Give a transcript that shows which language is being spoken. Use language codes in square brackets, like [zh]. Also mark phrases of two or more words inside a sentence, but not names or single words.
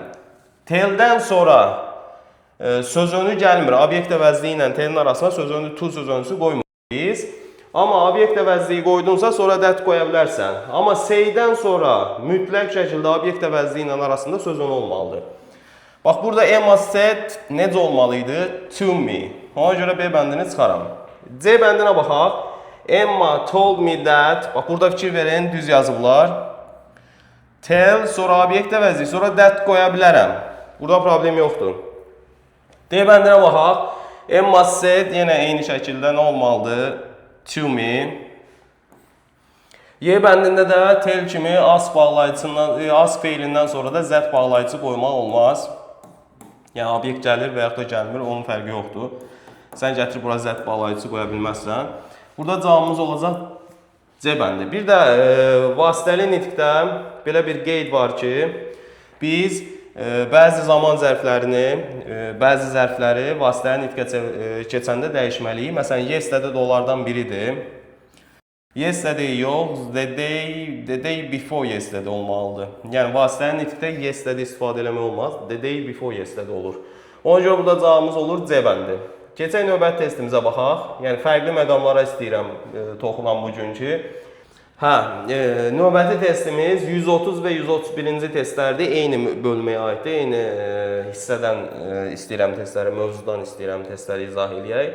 [az] Telldən sonra sözünü gəlmir, obyekt əvəzliyi ilə tellin arasına sözünü, to sözünüzü qoymuyoruz. Amma obyekt əvəzliyi qoydunsa, sonra that qoya bilərsən. Amma saydən sonra mütləq şəkildə obyekt əvəzliyi ilə arasında sözün olmalıdır. Bax, burada Emma said necə olmalıydı? [en] To me. [az] Ona görə B bəndini çıxaram. C bəndinə baxaq. [en] Emma told me that. [az] Bax, burada fikir verin, düz yazıblar. Tell, sonra obyekt əvəzliyi, sonra that qoya bilərəm. Burada problem yoxdur. D bəndinə baxaq. Emma said yenə eyni şəkildə nə olmalıdır? [en] To me. [az] Y bəndində də tell kimi as feilindən sonra da zət bağlayıcı qoymaq olmaz. Yəni, obyekt gəlir və yaxud da gəlmir, onun fərqi yoxdur. Sən gətirib bura zət bağlayıcı qoya bilməzsən. Burada cavabımız olacaq C bəndi. Bir də vasitəli nitqdə belə bir qeyd var ki, biz bəzi zaman zərflərini, bəzi zərfləri vasitəli nitqə keçəndə dəyişməliyik. Məsələn, yesterday də onlardan biridir. Yesterday yox, [en] the day before yesterday olmalıdır. [az] Yəni, vasitəli nitqdə yesterday istifadə eləmək olmaz, [en] the day before yesterday olur. [az] Ona görə burada cavabımız olur C bəndi. Keçək növbəti testimizə baxaq. Yəni, fərqli məqamlara istəyirəm toxunan bugünkü. Növbəti testimiz 130 və 131-ci testlərdir. Eyni bölməyə aiddir. Eyni hissədən istəyirəm testləri, mövzudan istəyirəm testləri izah edək.